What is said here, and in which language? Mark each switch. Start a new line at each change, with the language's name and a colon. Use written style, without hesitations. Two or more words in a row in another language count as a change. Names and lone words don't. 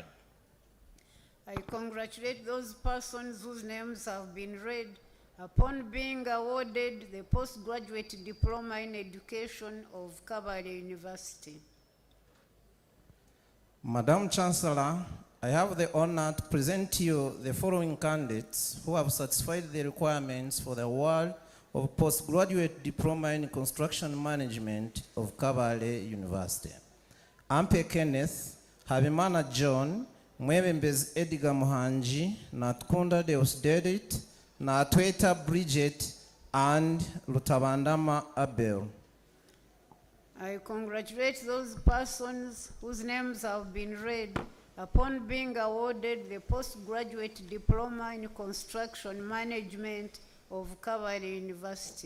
English: I congratulate those persons whose names have been read upon being awarded the postgraduate diploma in education of Kabale University. Madam Chancellor, I have the honor to present to you the following candidates who have satisfied the requirements for the award of postgraduate diploma in construction management of Kabale University. Ampe Kenneth, Habimana John, Mwebembez Edgar Muhanji, Natkunda Deusdedit, Natweta Bridget, and Lutabandama Abel. I congratulate those persons whose names have been read upon being awarded the postgraduate diploma in construction management of Kabale University.